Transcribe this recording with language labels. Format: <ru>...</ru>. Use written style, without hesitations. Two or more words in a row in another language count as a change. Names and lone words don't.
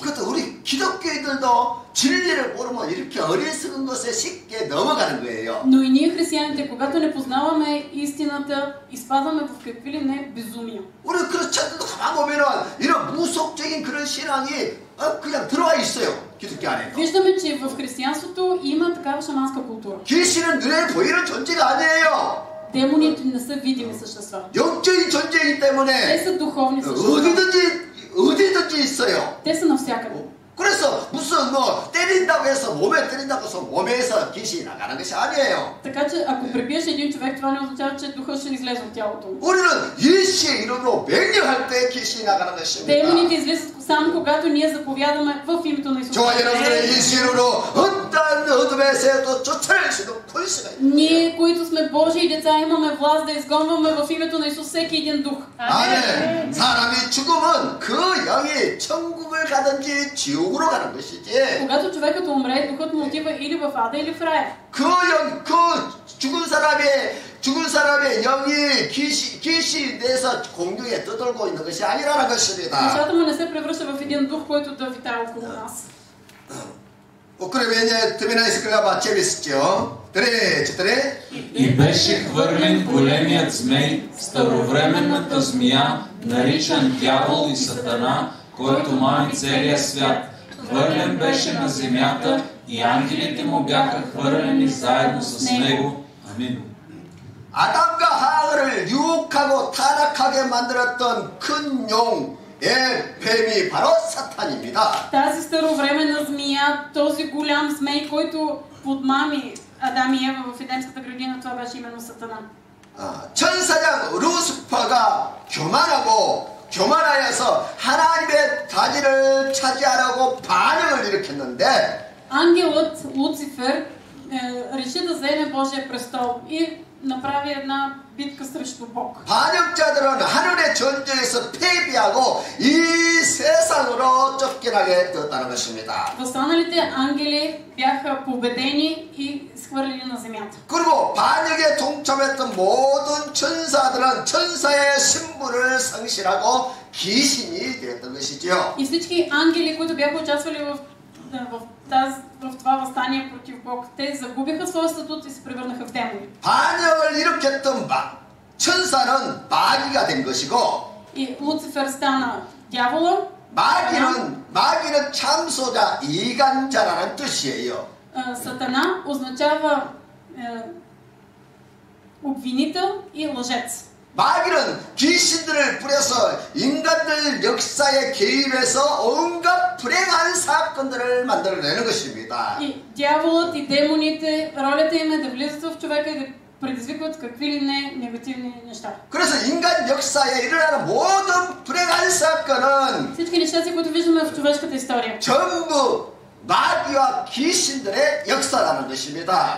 <ko>그것도 우리 기독교인들도 진리를 모르면 이렇게 어리석은 것에 쉽게 넘어가는 거예요.</ko> <bg>Но и ние християните, когато не познаваме истината, изпадаме в какви ли не безумия.</bg> <ko>우리 그렇지않아도 가만 보면은 이런 무속적인 그런 신앙이 그냥 들어와 있어요. 기독교 안에.</ko> <bg>Виждаме, че в християнството има такава шаманска култура.</bg> <ko>귀신은 눈에 보이는 존재가 아니에요.</ko> <bg>Демоните не са видими същества.</bg> <ko>영적인 존재이기 때문에</ko> <bg>Те са духовни същества.</bg> <ko>어디든지 있어요.</ko> <bg>Те са навсякъде.</bg> <ko>그래서 무슨 때린다고 해서 몸에 때린다고 해서 몸에서 귀신이 나가는 것이 아니에요.</ko> <bg>Така че ако пребиеш един човек, това не означава, че духът ще излезе от тялото му.</bg> <ko>우리는 예수의 이름으로 명령할 때 귀신이 나가는 것입니다.</ko> <bg>Демоните излизат само когато ние заповядаме в името на Исус.</bg> <ko>저와 여러분들의 예수의 이름으로 어떠한 어둠의 새도 쫓아낼 수 있는 권세가 있습니다.</ko> <bg>Ние, които сме Божии деца, имаме власт да изгонваме в името на Исус всеки един дух.</bg> <ko>아멘. 사람이 죽으면 그 영이 천국을 가든지 지옥으로 가는 것이지.</ko> <bg>Когато човекът умре, духът му отива или в ада, или в рая.</bg> <ko>그 죽은 사람의 영이 귀신이 돼서 공중에 떠돌고 있는 것이 아니라는 것입니다.</ko> <bg>Душата му не се превръща в един дух, който да витае около нас.</bg> <ko>그래 왜냐 드미나 있을까봐 재밌었죠. 그래.</ko> <bg>И беше хвърлен големият змей, старовременната змия, наричан дявол и сатана, който мами целия свят. Хвърлен беше на земята и ангелите му бяха хвърлени заедно с него. Амин.</bg> <ko>아담과 하와를 유혹하고 타락하게 만들었던 큰 용의 뱀이 바로 사탄입니다.</ko> <bg>Тази старовременна змия, този голям змей, който подмами Адам и Ева в Едемската градина, това беше именно Сатана.</bg> <ko>천사장 루스퍼가 교만하여서 하나님의 자리를 차지하려고 반역을 일으켰는데</ko> <bg>Ангелът Луцифер реши да вземе Божия престол и направи една битка срещу Бог.</bg> <ko>반역자들은 하늘의 전쟁에서 패배하고 이 세상으로 쫓겨나게 되었다는 것입니다.</ko> <bg>Останалите ангели бяха победени и схвърлени на земята.</bg> <ko>그리고 반역에 동참했던 모든 천사들은 천사의 신분을 상실하고 귀신이 되었던 것이죠.</ko> <bg>И всички ангели, които бяха участвали в това въстание против Бог, те загубиха своя статут и се превърнаха в демони.</bg> <ko>반역을 일으켰던 천사는 마귀가 된 것이고</ko> <bg>И Луцифер стана дявола.</bg> <ko>마귀는 참소자, 이간자라는 뜻이에요.</ko> <bg>Сатана означава обвинител и лъжец.</bg> <ko>마귀는 귀신들을 뿌려서 인간들 역사에 개입해서 온갖 불행한 사건들을 만들어내는 것입니다.</ko> <bg>И дяволът и демоните, ролята им е да влизат в човека и да предизвикват какви ли не негативни неща.</bg> <ko>그래서 인간 역사에 일어나는 모든 불행한 사건은</ko> <bg>Всички неща, които виждаме в човешката история,</bg> <ko>전부 마귀와 귀신들의 역사라는 것입니다.</ko>